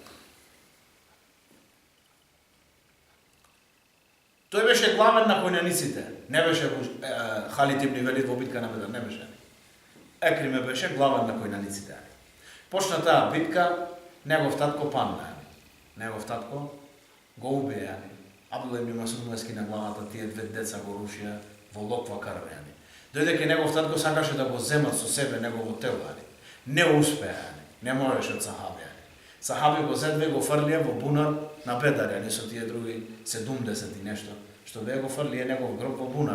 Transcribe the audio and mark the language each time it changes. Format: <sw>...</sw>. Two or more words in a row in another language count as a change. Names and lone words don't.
<mk>Тој беше главен на којнаниците. Не беше Халид ибн Велид во битка на Бедр, не беше. Икрима беше главен на којнаниците. Почна таа битка, негов татко падна. Негов татко го убија. Абдулла ибн Масуд скина главата, тие две деца го рушија во локва крв. Дојде ке негов татко сакаше да го земат со себе негово тело. Не успеа, не можеше од сахаби. Сахаби го зедве, го фрлија во бунар на Бедр, со тие други 70 и нешто, што бе го фрлија негов гроб во бунар.</mk>